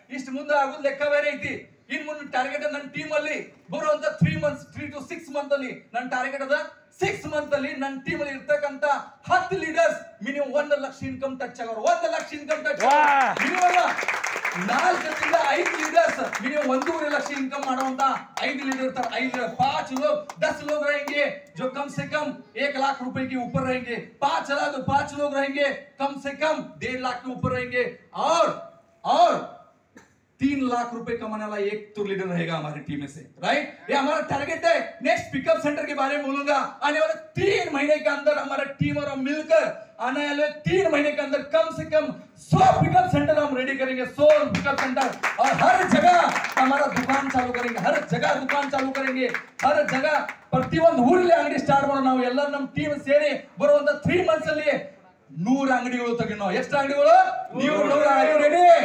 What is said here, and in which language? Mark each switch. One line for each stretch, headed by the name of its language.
Kannada: ಇಷ್ಟು ಮುಂದೆ ಆಗುದ್ ಲೆಕ್ಕ ಬೇರೆ ಐತಿ. ಇನ್ ಮುಂದೆ ಟಾರ್ಗೆಟ್ ನನ್ನ ಟೀಮ್ ಅಲ್ಲಿ ಬರುವಂತ 3 to 6 ಮಂತ್ ಅಲ್ಲಿ ನನ್ನ ಟಾರ್ಗೆಟ್ ಅದ. 6 ಮಂತ್ ಅಲ್ಲಿ ನನ್ನ ಟೀಮ್ ಅಲ್ಲಿ ಇರ್ತಕ್ಕಂತ 10 leaders minimum 1 lakh income touch ಆಗೋರು. 1 lakh income touch minimum 4 5 leaders minimum 1.5 lakh income ಮಾಡುವಂತ 5 ಲೀಡರ್ ಇರ್ತಾರೆ.
Hindi: 5 लोग 10 लोग रहेंगे जो कम से कम 1 लाख रुपए के ऊपर रहेंगे. 5 लोग रहेंगे कम से कम 1.5 लाख के ऊपर रहेंगे. और 3 लाख रुपए कमाने वाला एक तो लीडर रहेगा हमारी टीम में से, राइट? ये हमारा टारगेट है। नेक्स्ट पिकअप सेंटर के बारे में बोलूंगा। आने वाले 3 महीने के अंदर हमारा टीम और हम मिलकर आने वाले 3 महीने के अंदर कम से कम 100 पिकअप सेंटर हम रेडी करेंगे। 100 पिकअप सेंटर, और हर जगह हमारा दुकान चालू करेंगे। हर जगह दुकान चालू करेंगे। हर जगह
Kannada: ಪ್ರತಿಯೊಂದು ಊರಲ್ಲಿ ಅಂಗಡಿ ಸ್ಟಾರ್ಟ್ ಮಾಡೋಣ. ನಾವು ಎಲ್ಲ ನಮ್ಮ ಟೀಮ್ ಸೇರಿ ಬರುವಂತ 3 ಮಂತ್ಸ್ ಅಲ್ಲಿ 100 ಅಂಗಡಿಗಳು ತೆಗೆನೋ. ಎಷ್ಟು ಅಂಗಡಿಗಳು? ನೀವು ರೆಡಿ?